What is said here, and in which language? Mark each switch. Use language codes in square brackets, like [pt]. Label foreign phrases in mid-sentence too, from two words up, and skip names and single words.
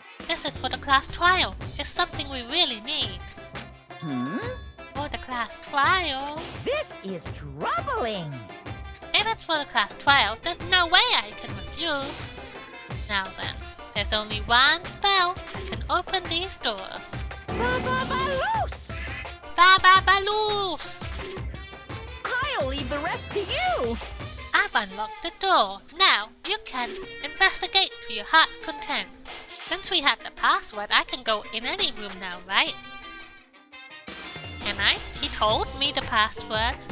[en] This is for the class trial. It's something we really need. For the class trial? This is troubling. If it's for the class trial, there's no way I can refuse. Now then, there's only one spell that can open these doors. Ba-ba-ba-loose! Ba-ba-ba-loose! I'll leave the rest to you. I've unlocked the door. Now, you can investigate to your heart's content. Since we have the password, I can go in any room now, right? Can I? He told me the password.